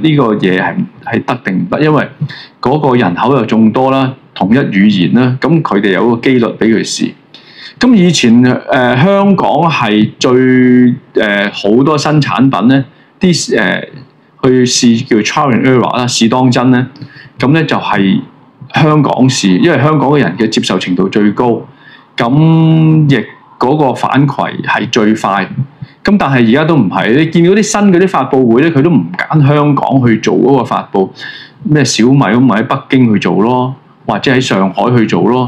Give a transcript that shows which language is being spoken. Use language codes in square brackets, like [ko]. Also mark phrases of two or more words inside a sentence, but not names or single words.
[yue] 呢個嘢係得定唔得？因為嗰個人口又眾多啦，同一語言啦，咁佢哋有個機率俾佢試。咁以前香港係最好多新產品咧，啲去試叫 [en] trial and error [yue] 啦，試當真咧。咁咧就係香港試，因為香港嘅人嘅接受程度最高，咁亦嗰個反饋係最快。咁但係而家都唔係，你見到啲新嗰啲發佈會咧，佢都唔揀香港去做嗰個發佈，咩小米咁咪喺北京去做咯，或者喺上海去做咯。